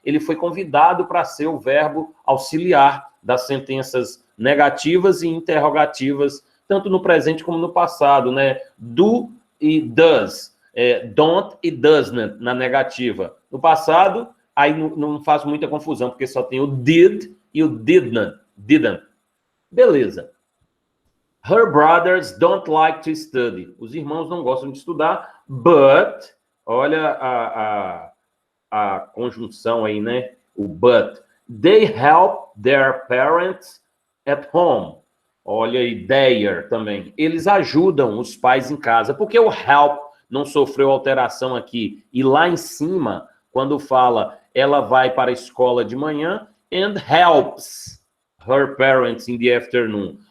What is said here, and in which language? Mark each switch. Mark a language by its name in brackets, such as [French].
[Portuguese] Ele foi convidado para ser o verbo auxiliar das sentenças negativas e interrogativas, tanto no presente como no passado, né? Do e does. Don't e doesn't na negativa. No passado, aí não faz muita confusão, porque só tem o did e o didn't. Beleza. [English] Her brothers don't like to study. [Portuguese] Os irmãos não gostam de estudar, but, olha a conjunção aí, né? O but. [English] They help their parents at home. [Portuguese] Olha aí, their também. Eles ajudam os pais em casa. Porque o help não sofreu alteração aqui. E lá em cima, quando fala ela vai para a escola de manhã [English] and helps her parents in the afternoon.